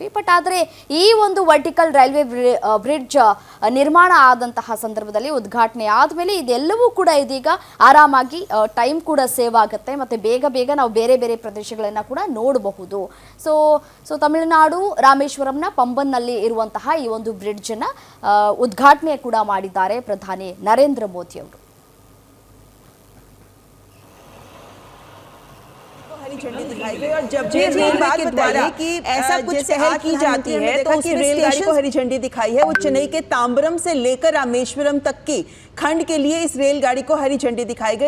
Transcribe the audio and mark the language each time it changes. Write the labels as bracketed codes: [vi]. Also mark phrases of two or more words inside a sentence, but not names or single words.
[kn] ಬಟ್ ಆದರೆ ಈ ಒಂದು [en] vertical railway bridge [kn] ನಿರ್ಮಾಣ ಆದಂತಹ ಸಂದರ್ಭದಲ್ಲಿ ಉದ್ಘಾಟನೆ ಆದಮೇಲೆ ಇದೆಲ್ಲವೂ ಕೂಡ ಇದೀಗ ಆರಾಮಾಗಿ ಟೈಮ್ ಕೂಡ ಸೇವ್ ಆಗುತ್ತೆ ಮತ್ತು ಬೇಗ ನಾವು ಬೇರೆ ಬೇರೆ ಪ್ರದೇಶಗಳನ್ನು ಕೂಡ ನೋಡಬಹುದು. ಸೊ ತಮಿಳುನಾಡು ರಾಮೇಶ್ವರಂನ ಪಂಬನ್ನಲ್ಲಿ ಇರುವಂತಹ ಈ ಒಂದು ಬ್ರಿಡ್ಜನ್ನು ಉದ್ಘಾಟನೆ ಕೂಡ ಮಾಡಿದ್ದಾರೆ ಪ್ರಧಾನಿ ನರೇಂದ್ರ ಮೋದಿ ಅವರು. [hi] झंडी दिखाई गई और जब भी रेलवे के द्वारा कि ऐसा कुछ पहल की जाती है तो उसमें रेलगाड़ी को हरी झंडी दिखाई है. वो चेन्नई के तांबरम से लेकर रामेश्वरम तक की खंड के लिए इस रेलगाड़ी को हरी झंडी दिखाई गई.